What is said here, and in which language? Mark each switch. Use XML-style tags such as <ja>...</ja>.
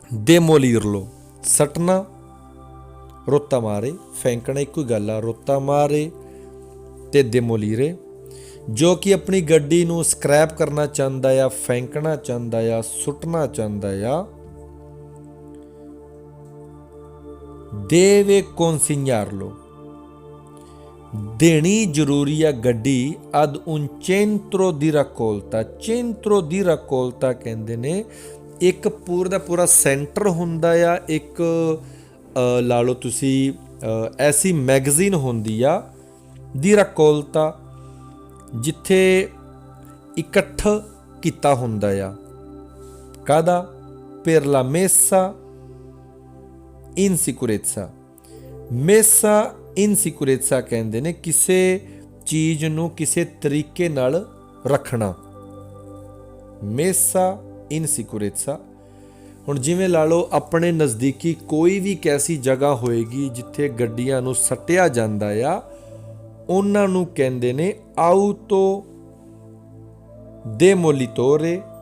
<pa>demolirlo, ਸੱਟਣਾ, ਰੋਤਾ ਮਾਰੇ, ਫੈਂਕਣਾ ਇੱਕੋ ਹੀ ਗੱਲ ਆ, ਰੋਤਾ ਮਾਰੇ ਤੇ demolire, ਜੋ ਕਿ ਆਪਣੀ ਗੱਡੀ ਨੂੰ ਸਕ੍ਰੈਪ ਕਰਨਾ ਚਾਹੁੰਦਾ ਆ, ਫੈਂਕਣਾ ਚਾਹੁੰਦਾ ਆ, ਸੁੱਟਣਾ ਚਾਹੁੰਦਾ ਆ।</pa> <it>deve consegnarlo,</it> <pa>ਦੇਣੀ ਜ਼ਰੂਰੀ ਆ ਗੱਡੀ</pa> <it>ad un centro di raccolta। centro di raccolta</it> <pa>ਕਹਿੰਦੇ ਨੇ ਇੱਕ ਪੂਰਾ ਦਾ ਪੂਰਾ ਸੈਂਟਰ ਹੁੰਦਾ ਆ, ਇੱਕ ਲਾ ਲਓ ਤੁਸੀਂ ਐਸੀ ਮੈਗਜ਼ੀਨ ਹੁੰਦੀ ਆ ਦੀ raccolta, ਜਿੱਥੇ ਇਕੱਠ ਕੀਤਾ ਹੁੰਦਾ ਆ। ਕਾਹਦਾ?</pa> <it>per la messa in sicurezza। messa in sicurezza</it> <pa>ਕਹਿੰਦੇ ਨੇ ਕਿਸੇ ਚੀਜ਼ ਨੂੰ ਕਿਸੇ ਤਰੀਕੇ ਨਾਲ ਰੱਖਣਾ।</pa> <it>messa in sicurezza।</it> <pa>ਹੁਣ ਜਿਵੇਂ ਲਾ ਲਓ ਆਪਣੇ ਨਜ਼ਦੀਕੀ ਕੋਈ ਵੀ ਕੈਸੀ ਜਗ੍ਹਾ ਹੋਏਗੀ ਜਿੱਥੇ ਗੱਡੀਆਂ ਨੂੰ ਸੱਟਿਆ ਜਾਂਦਾ ਆ, ਉਹਨਾਂ ਨੂੰ ਕਹਿੰਦੇ ਨੇ ਆਊਟੋ demolitore।</pa>